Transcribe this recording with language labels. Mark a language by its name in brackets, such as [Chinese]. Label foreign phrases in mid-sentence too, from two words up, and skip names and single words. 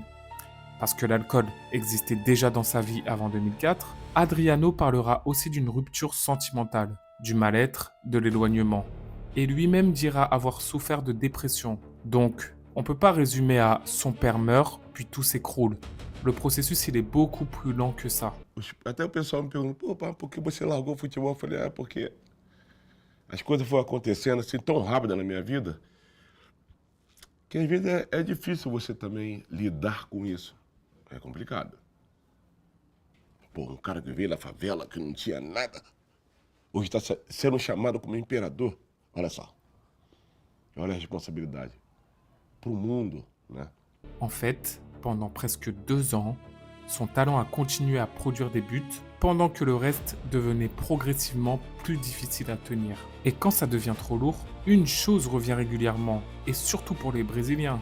[French] Parce que l'alcool existait déjà dans sa vie avant 2004, Adriano parlera aussi d'une rupture sentimentale, du mal-être, de l'éloignement. Et lui-même dira avoir souffert de dépression. Donc, on ne peut pas résumer à son père meurt, puis tout s'écroule. Le processus, il est beaucoup plus lent que ça. [Portuguese] Até o pessoal me pergunta, pô, pai, por que você largou o futebol? Eu falei, porque as coisas foram acontecendo assim tão rápido na minha vida, que às vezes é difícil você também lidar com isso. É complicado. Pô, um cara que veio da favela, que não tinha nada, hoje está sendo chamado como imperador. Olha só. Olha a responsabilidade. [French] Pour le monde, né? En fait, pendant presque 2 ans, son talent a continué à produire des buts pendant que le reste devenait progressivement plus difficile à tenir. Et quand ça devient trop lourd, une chose revient régulièrement, et surtout pour les Brésiliens.